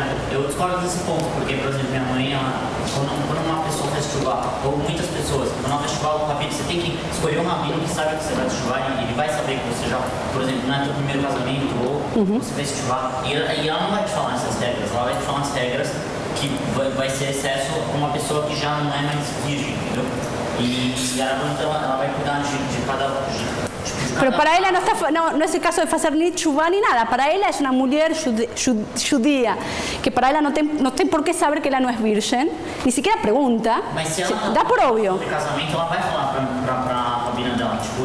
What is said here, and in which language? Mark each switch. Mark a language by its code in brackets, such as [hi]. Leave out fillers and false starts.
[pt] Eu discordo desse ponto, porque, por exemplo, minha mãe, quando uma pessoa faz chuvá, ou muitas pessoas, quando ela faz chuvá, o rabino, você tem que escolher um rabino que sabe que você vai chuvá e ele vai saber que você já, por exemplo, não é teu primeiro casamento, ou você fez chuvá, e ela não vai te falar essas regras, ela vai te falar as regras que vai ser excesso com uma pessoa que já não é mais virgem, entendeu? E ela vai cuidar de cada... [es] Pero para ella no es el caso de hacer ni chubá ni nada. Para ella es una mujer judía, que para ella no tiene por qué saber que ella no es virgen, ni siquiera pregunta, da por obvio. [pt] Casamento, ela vai falar pra rabina dela,